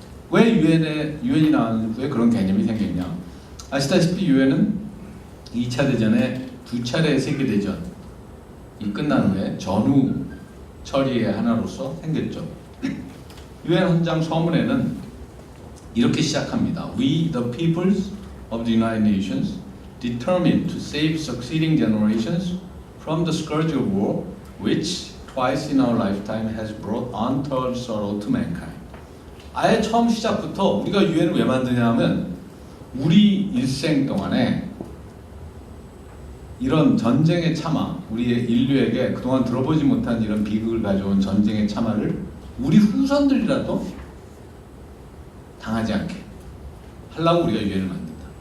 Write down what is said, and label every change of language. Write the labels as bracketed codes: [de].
[ko] 왜 유엔이 나온 후에 그런 개념이 생겼냐? 아시다시피 유엔은 2차 대전에 2차례 세계대전이 끝난 후에 전후 처리의 하나로서 생겼죠. 유엔 헌장 서문에는 이렇게 시작합니다. [en] We, the peoples of the United Nations, determined to save succeeding generations from the scourge of war, which twice in our lifetime has brought untold sorrow to mankind. [ko] 아예 처음 시작부터 우리가 유엔을 왜 만드냐면 우리 일생 동안에 이런 전쟁의 참화, 우리의 인류에게 그동안 들어보지 못한 이런 비극을 가져온 전쟁의 참화를 우리 후손들이라도 당하지 않게 하려고 우리가 유엔을 만든다.